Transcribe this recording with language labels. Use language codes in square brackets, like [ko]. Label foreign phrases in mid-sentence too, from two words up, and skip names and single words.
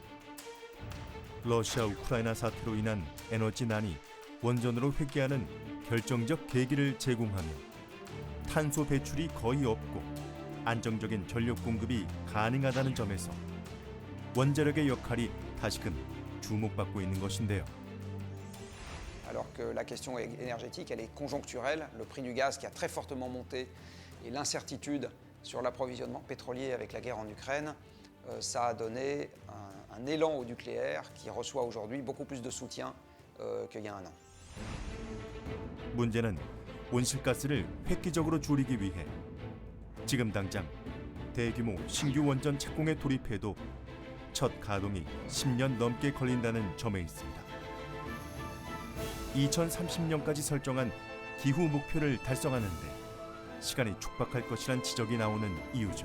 [ko] 러시아 우크라이나 사태로 인한 에너지난이 원전으로 회귀하는 결정적 계기를 제공하며 탄소 배출이 거의 없고 안정적인 전력 공급이 가능하다는 점에서 원자력의 역할이 다시금 주목받고 있는 것인데요. [fr] Alors que la question énergétique, elle est conjoncturelle, le prix du gaz qui a très fortement monté et l'incertitude sur l'approvisionnement pétrolier avec la guerre en Ukraine, ça a donné un élan au nucléaire qui reçoit aujourd'hui beaucoup plus de soutien qu'il y a un an. [ko] 문제는 온실가스를 획기적으로 줄이기 위해 지금 당장 대규모 신규 원전 착공에 돌입해도 첫 가동이 10년 넘게 걸린다는 점에 있습니다. 2030년까지 설정한 기후 목표를 달성하는데 시간이 촉박할 것이란 지적이 나오는 이유죠.